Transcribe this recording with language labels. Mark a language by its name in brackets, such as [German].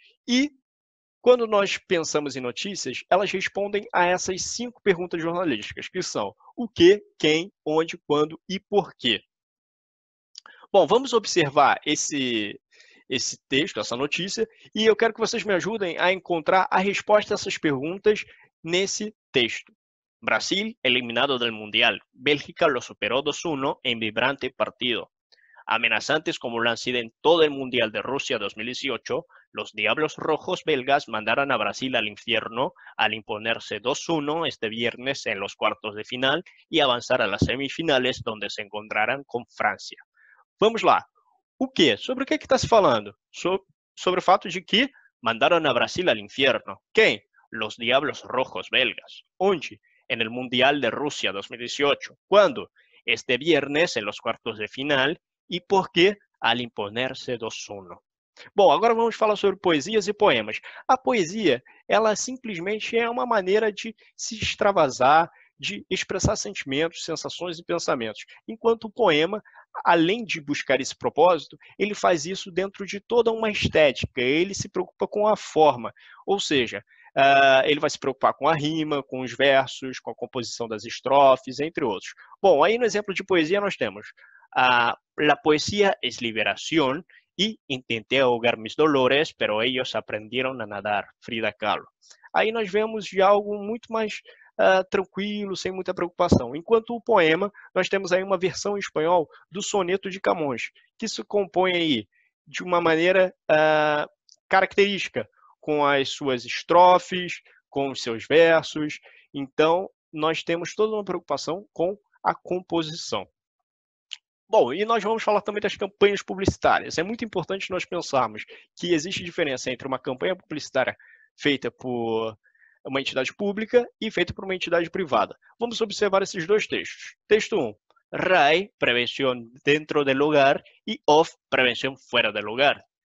[Portuguese] E quando nós pensamos em notícias, elas respondem a essas 5 perguntas jornalísticas, que são o que, quem, onde, quando e por quê. Bom, vamos observar esse texto, essa notícia, e eu quero que vocês me ajudem a encontrar a resposta a essas perguntas nesse texto. [Spanish] Brasil eliminado del Mundial. Bélgica lo superó 2-1 en vibrante partido. Amenazantes como lo han sido en todo el Mundial de Rusia 2018, los Diablos Rojos belgas mandaron a Brasil al infierno al imponerse 2-1 este viernes en los cuartos de final y avanzar a las semifinales donde se encontrarán con Francia. [Portuguese] Vamos lá. O quê? Sobre o que está se falando? Sobre o fato de que mandaram [Spanish] a Brasil al infierno. [Portuguese] Quem? [Spanish] Los Diablos Rojos belgas. [Portuguese] Onde? [Spanish] En el Mundial de Rusia 2018. ¿Cuándo? Este viernes en los cuartos de final. [Portuguese] E por que? [Spanish] Al imponerse 2-1. [Portuguese] Bom, agora vamos falar sobre poesias e poemas. A poesia, ela simplesmente é uma maneira de se extravasar, de expressar sentimentos, sensações e pensamentos. Enquanto o poema, além de buscar esse propósito, ele faz isso dentro de toda uma estética, ele se preocupa com a forma, ou seja, ele vai se preocupar com a rima, com os versos, com a composição das estrofes, entre outros. Bom, aí no exemplo de poesia nós temos [Spanish] la poesía es liberación y intenté ahogar mis dolores, pero ellos aprendieron a nadar, Frida Kahlo. [Portuguese] Aí nós vemos já algo muito mais tranquilo, sem muita preocupação. Enquanto o poema, nós temos aí uma versão em espanhol do soneto de Camões, que se compõe aí de uma maneira característica, com as suas estrofes, com os seus versos. Então, nós temos toda uma preocupação com a composição. Bom, e nós vamos falar também das campanhas publicitárias. É muito importante nós pensarmos que existe diferença entre uma campanha publicitária feita por uma entidade pública e feita por uma entidade privada. Vamos observar esses dois textos. Texto 1. [Spanish] RAE, prevención dentro del hogar, y OFF, prevención fuera del hogar.